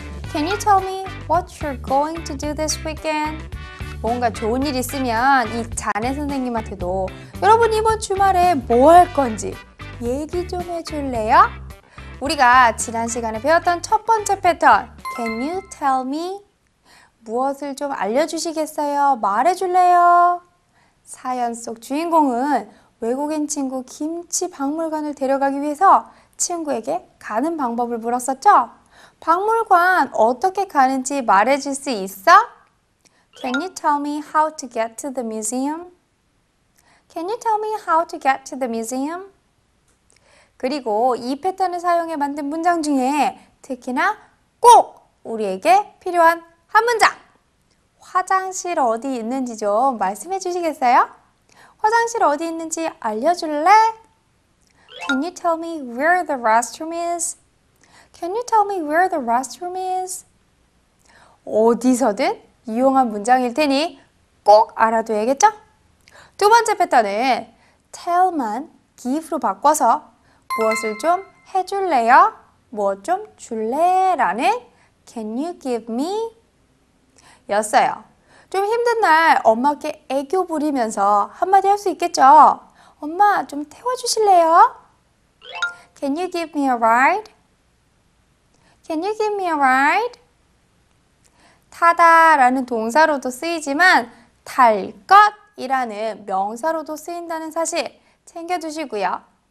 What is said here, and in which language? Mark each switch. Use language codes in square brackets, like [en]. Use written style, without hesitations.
[en] Can you tell me what you're going to do this weekend? [ko] 뭔가 좋은 일 있으면 이 자네 선생님한테도 여러분 이번 주말에 뭐 할 건지 얘기 좀 해줄래요? 우리가 지난 시간에 배웠던 첫 번째 패턴 [en] Can you tell me? [ko] 무엇을 좀 알려주시겠어요? 말해줄래요? 사연 속 주인공은 외국인 친구 김치 박물관을 데려가기 위해서 친구에게 가는 방법을 물었었죠? 박물관 어떻게 가는지 말해줄 수 있어? [en] Can you tell me how to get to the museum? Can you tell me how to get to the museum? [ko] 그리고 이 패턴을 사용해 만든 문장 중에 특히나 꼭 우리에게 필요한 한 문장! 화장실 어디 있는지 좀 말씀해 주시겠어요? 화장실 어디 있는지 알려줄래? [en] Can you tell me where the restroom is? Can you tell me where the restroom is? [ko] 어디서든 유용한 문장일 테니 꼭 알아둬야겠죠? 두 번째 패턴은 tell만 give로 바꿔서 무엇을 좀 해줄래요? 무엇 좀 줄래? 라는 [en] Can you give me? [ko] 였어요. 좀 힘든 날 엄마께 애교 부리면서 한마디 할 수 있겠죠? 엄마 좀 태워주실래요? [en] Can you give me a ride? Can you give me a ride? [ko] 타다 라는 동사로도 쓰이지만 탈 것이라는 명사로도 쓰인다는 사실 챙겨주시고요.